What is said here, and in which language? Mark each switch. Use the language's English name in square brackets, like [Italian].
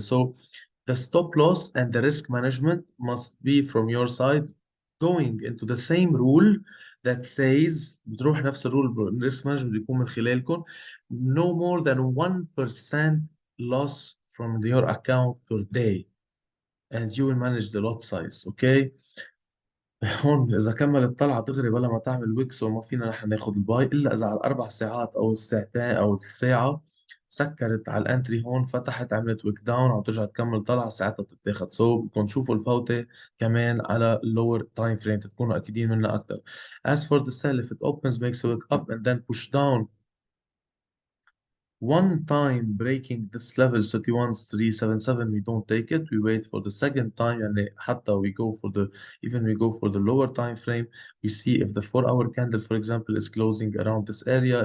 [English] So the stop loss and the risk management must be from your side, going into the same rule that says [Arabic] بتروح نفس الرول. [English] risk management [Arabic] بيكون من خلالكم [English] no more than 1% loss from your account per day and you will manage the lot size. Okay. [Arabic] هون اذا كمل الطلعه دغري بلا ما تعمل ويكس وما فينا نحن ناخذ الباي الا اذا على ال4 ساعات او الساعتين او الساعه سكرت على الانتري، هون فتحت عملت ويك داون عم ترجع تكمل طلعه، ساعتها بتتاخد. سو بدكم تشوفوا الفوته كمان على اللور تايم فريم تكونوا اكيدين منها اكثر. [English] As for the sell, if it opens makes a wick up and then push down One time breaking this level 31377, we don't take it. We wait for the second time, and حتى we go for the even we go for the lower time frame. We see if the 4 hour candle, for example, is closing around this area.